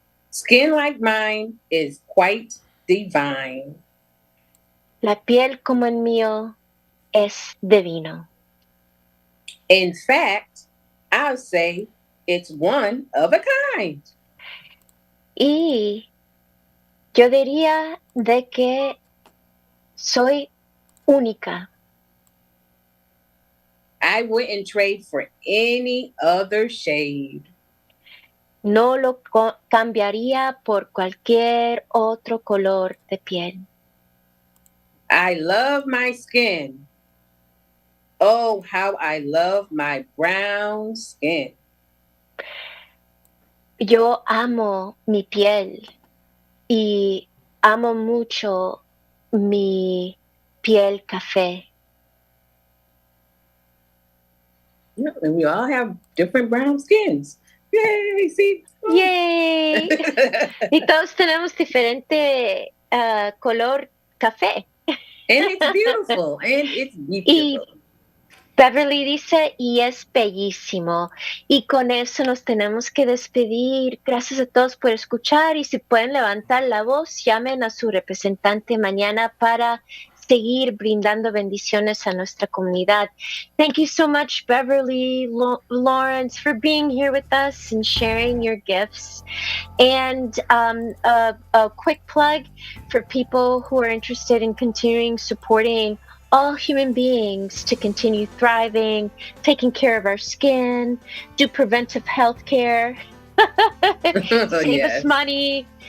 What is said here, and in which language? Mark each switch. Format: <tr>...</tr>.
<en>Skin like mine is quite divine.</en> <es>La piel como el mío es divino.</es> <en>In fact, I'll say it's one of a kind.</en> <es>Y yo diría de que soy única.</es> <en>I wouldn't trade for any other shade.</en> <es>No lo cambiaría por cualquier otro color de piel.</es> <en>I love my skin. Oh, how I love my brown skin.</en> <es>Yo amo mi piel y amo mucho mi piel café.</es> <en>Yeah, and we all have different brown skins. Yay, see?</en> <es>¡Yay! Y todos tenemos diferente color café.</es> <en>And it's beautiful.</en> <es>Y Beverly dice, y es bellísimo. Y con eso nos tenemos que despedir. Gracias a todos por escuchar. Y si pueden levantar la voz, llamen a su representante mañana para seguir brindando bendiciones a nuestra comunidad.</es> <en>Thank you so much, Beverly, Lawrence, for being here with us and sharing your gifts. And a quick plug for people who are interested in continuing supporting all human beings to continue thriving, taking care of our skin, do preventive health care, save us money.</en>